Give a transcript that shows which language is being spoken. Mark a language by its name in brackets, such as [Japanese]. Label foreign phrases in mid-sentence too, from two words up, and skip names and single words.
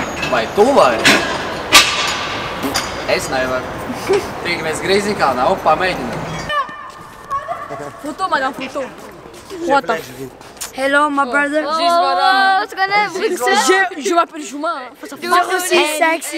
[Latvian] Vai tu vari? Es nevaru. Tikamies Grīziņkalnā, pamēģinām. [English] Photo, madame, photo. What the? Hello, my brother. [French] Je m'appelle Juma. [English] You're aussi sexy.